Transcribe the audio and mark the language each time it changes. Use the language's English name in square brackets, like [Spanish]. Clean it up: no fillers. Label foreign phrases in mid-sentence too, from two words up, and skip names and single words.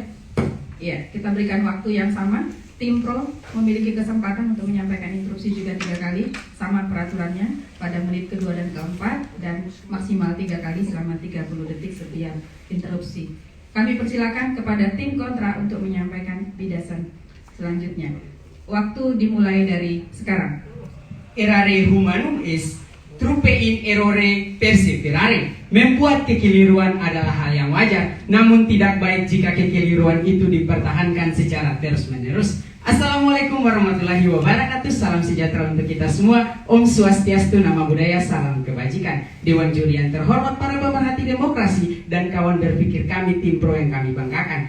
[Indonesian] Iya, kita berikan waktu yang sama. Tim pro memiliki kesempatan untuk menyampaikan interupsi juga 3 kali, sama peraturannya pada menit kedua dan keempat, dan maksimal 3 kali selama 30 detik setiap interupsi. Kami persilakan kepada tim kontra untuk menyampaikan bidasan selanjutnya. Waktu dimulai dari sekarang. [Latin] Errare humanum est trupe in errore perseverare. [Indonesian] Membuat kekeliruan adalah hal yang wajar, namun tidak baik jika kekeliruan itu dipertahankan secara terus-menerus. [Arabic] السلام عليكم ورحمة الله وبركاته. وبركاته. [Indonesian] Salam sejahtera untuk kita semua. [Balinese] Om Swastiastu, [Pali] Nama Budaya, [Indonesian] salam kebajikan. Dewan juri yang terhormat, para pemerhati demokrasi dan kawan berpikir kami tim pro yang kami banggakan.